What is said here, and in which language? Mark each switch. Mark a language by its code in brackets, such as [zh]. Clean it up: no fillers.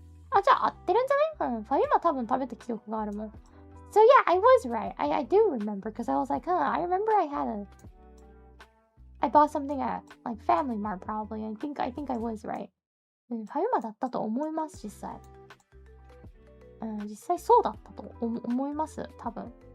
[ja] あ、じゃあ合ってるんじゃない？ファミマ多分食べた記憶があるもん。 [en] So yeah, I was right. I do remember because I was like, I remember I bought something at like Family Mart probably. I think I was right. [ja] ファミマだったと思います、実際。実際そうだったと思います、多分。